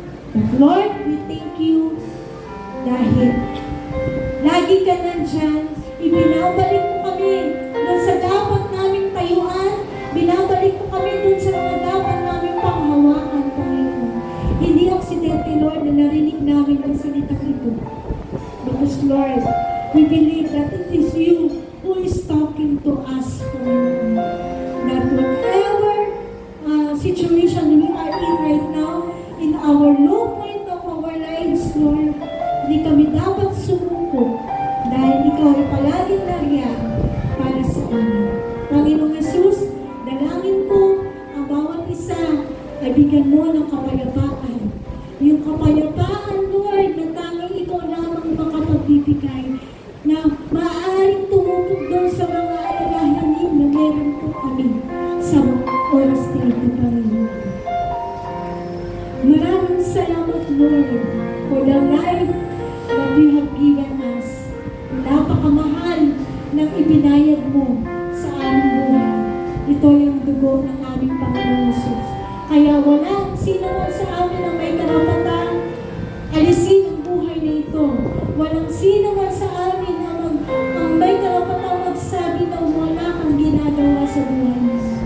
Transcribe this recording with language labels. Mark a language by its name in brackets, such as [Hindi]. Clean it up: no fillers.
[English] But Lord, we thank you [Filipino] dahil lagi ka nandyan, ibinabalik mo kami doon sa dapat naming tayuan, binabalik mo kami doon sa mga dapat naming panghawakan, Panginoon. Hindi aksidente, Lord, na narinig namin ang salita ito. [English] Because, Lord, we believe that it is you who is talking to us, Panginoon. That whatever situation we are in right now, in our low point of our lives, Lord, [Filipino] hindi kami dapat sumuko dahil ikaw ay palaging nariyan para sa amin. Panginoong Yesus, dalangin ko ang bawat isa ay bigyan mo ng kapayapaan. Yung kapayapaan, Lord, na tanging ikaw lamang makapagbibigay na maaaring tumupog doon sa mga alalahanin na meron po kami sa oras na ito, Panginoon. Maraming salamat, [English] Lord, for the life that you have given us. [Filipino] Napakamahal ng ibinayad mo sa aming buhay. Ito yung dugo ng aming Panginoon Jesus. Kaya wala sino man sa amin ang may karapatan alisin ang buhay na ito. Walang sino man sa amin ang may karapatan magsabi na wala kang ginagawa sa buhay mo.